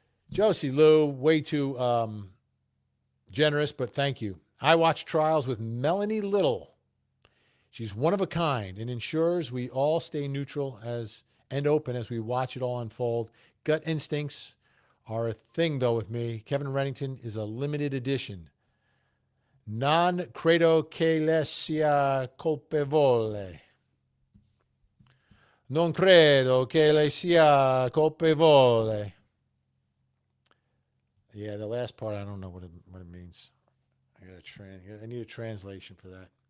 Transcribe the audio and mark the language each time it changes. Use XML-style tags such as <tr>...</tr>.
<en>Josie Lou, way too generous, but thank you. I watch trials with Melanie Little. She's one of a kind and ensures we all stay neutral and open as we watch it all unfold. Gut instincts are a thing, though, with me. Kevin Reddington is a limited edition.</en> <it>Non credo che le sia colpevole. Non credo che le sia colpevole.</it> <en>Yeah, the last part, I don't know what it means. I need a translation for that.</en>